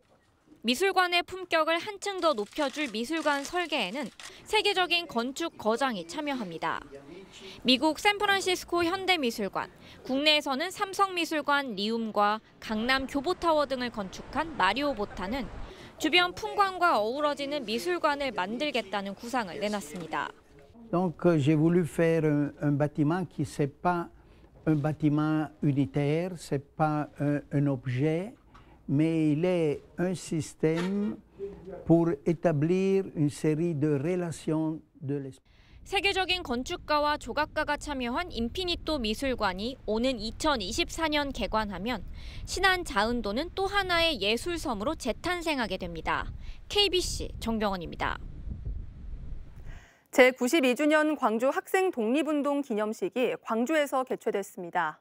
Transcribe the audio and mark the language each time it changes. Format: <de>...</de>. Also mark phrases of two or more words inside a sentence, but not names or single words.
<ko>미술관의 품격을 한층 더 높여줄 미술관 설계에는 세계적인 건축 거장이 참여합니다. 미국 샌프란시스코 현대미술관, 국내에서는 삼성미술관 리움과 강남 교보타워 등을 건축한 마리오 보타는 주변 풍광과 어우러지는 미술관을 만들겠다는 구상을 내놨습니다.</ko> <fr>Donc j'ai voulu faire un bâtiment qui c'est pas un bâtiment unitaire, c'est pas un objet, mais il est un système pour établir une série de relations de l'esprit.</fr> <ko>세계적인 건축가와 조각가가 참여한 인피니토 미술관이 오는 2024년 개관하면 신안 자은도는 또 하나의 예술섬으로 재탄생하게 됩니다. KBC 정병원입니다. 제92주년 광주 학생 독립운동 기념식이 광주에서 개최됐습니다.</ko>